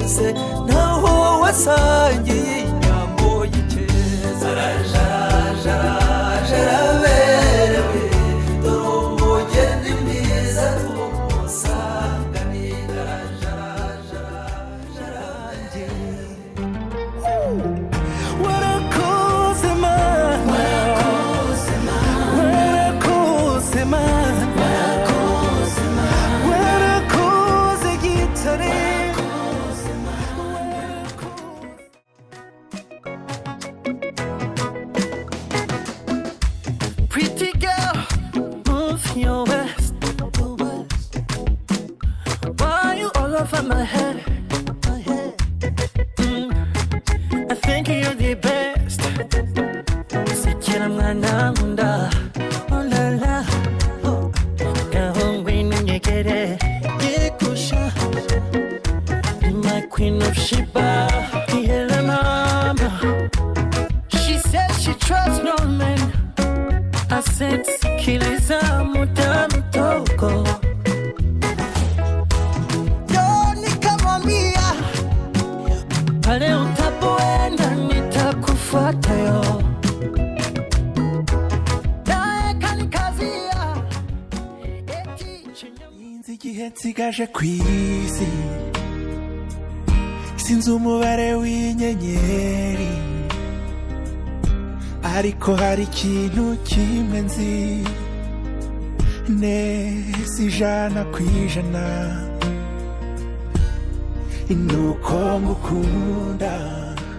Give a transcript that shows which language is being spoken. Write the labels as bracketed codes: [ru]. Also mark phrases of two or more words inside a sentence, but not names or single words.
[rw] ntaho wasangiye inyambo y'ikeza jaraberewe dore umugeni mwiza tumusanganira jaranjye warakoze mana warakoze mana warakoze gitare [en] pretty girl move your waist why you all over my head I think you're the best [rw] sekera mwana nkunda oh la la gahongwe n'nyegere yekusha [en] my queen of Sheba yeah mama she said she trusts no man I said [sw] sikiliza mutamu toko yo nikamwambia pale utapoenda nitakufuata yo [rw] naye kanikazia inzi igihe nsigaje kw'isi sinzi umubare w'inyenyeri ariko hari ikintu kimwe nzi neza 100% nuko ngukunda